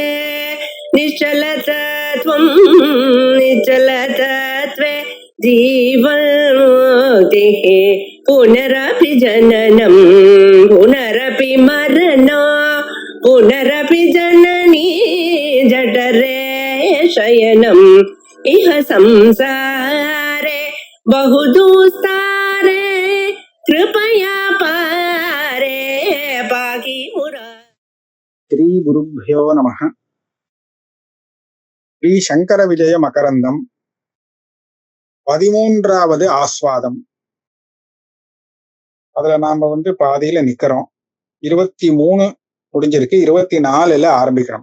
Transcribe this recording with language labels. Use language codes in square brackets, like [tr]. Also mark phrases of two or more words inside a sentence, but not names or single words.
[sa] निश्चलतत्वं निश्चलतत्वे जीवन्मुक्तिः पुनरपि जननं पुनरपि मरणं पुनरपि जननी जठरे शयनम् इह संसारे बहुदुस्तारे कृपया पारे पाहि मुरा. श्री गुरुभ्यो नमः. [ta] ஸ்ரீ சங்கர விஜய மகரந்தம் 13வது ஆஸ்வாதம். அதுல நாம பாதியில நிக்கிறோம். 23 முடிஞ்சிருக்கு, 24ல ஆரம்பிக்கிறோம்.